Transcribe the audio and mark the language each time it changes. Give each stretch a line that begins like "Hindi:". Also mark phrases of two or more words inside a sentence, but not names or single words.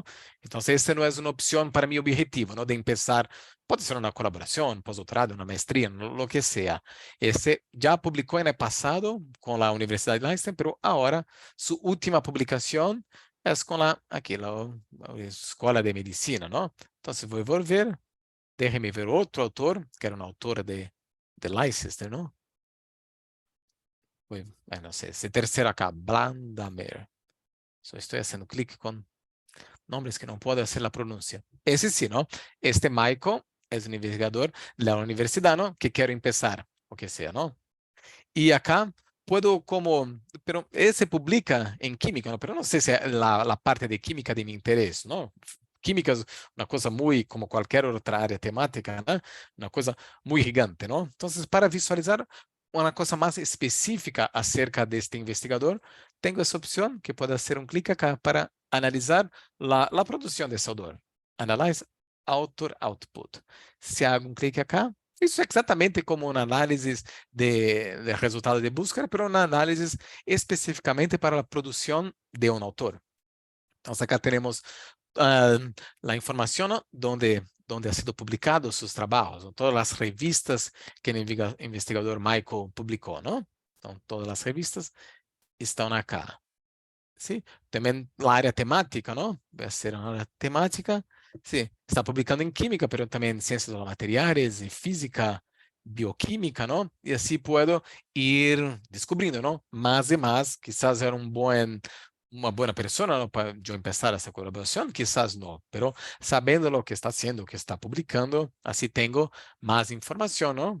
Portuguese: Então, esta não é uma opção para meu objetivo, não? De começar, pode ser uma colaboração, pós-doutorado, uma maestria,
Spanish: lo que
Portuguese: seja. Este já publicou no passado com a Universidade de Leicester, mas agora sua última publicação é com aqui, a Escola de Medicina, não? Então, se vou volver, déjeme ver outro autor, que era um autor de Leicester, não? Não sei, esse terceiro acá, Blandamer. Só estou fazendo clique com nomes que não podem fazer a pronúncia. Esse sim, não? Este Michael é um investigador da universidade, não? Que quer começar, o que seja, não?
Spanish: E acá puedo como, pero ese publica en química, ¿no? Pero no sé si la parte de química de mi interés, ¿no? Química es una cosa muy, como cualquier otra área temática, ¿no? Una cosa muy gigante, ¿no? Entonces, para visualizar una cosa más específica acerca de este investigador, tengo esa opción que puedo hacer un clic acá para analizar la producción de ese autor.
English: Analyze Author Output.
Spanish: Se hago un clic acá,
Portuguese: isso é exatamente como uma análise de resultado de búsqueda, mas uma análise especificamente para a produção de um autor. Então, acá temos a informação onde
Spanish: ha sido publicado
Portuguese: seus trabalhos, todas as revistas que o investigador Michael publicou, não? Então, todas as revistas estão acá. Sim? Também a área temática, não? Vai ser uma área temática. Sim, está publicando em química, mas também em ciências dos materiais, em física,
Spanish: bioquímica, ¿no? Y así puedo ir descubriendo, ¿no? Más y más, quizás era una buena persona, ¿no? Para yo empezar esa colaboración, quizás no, pero sabiendo lo que está haciendo, que está publicando, así tengo más información, ¿no?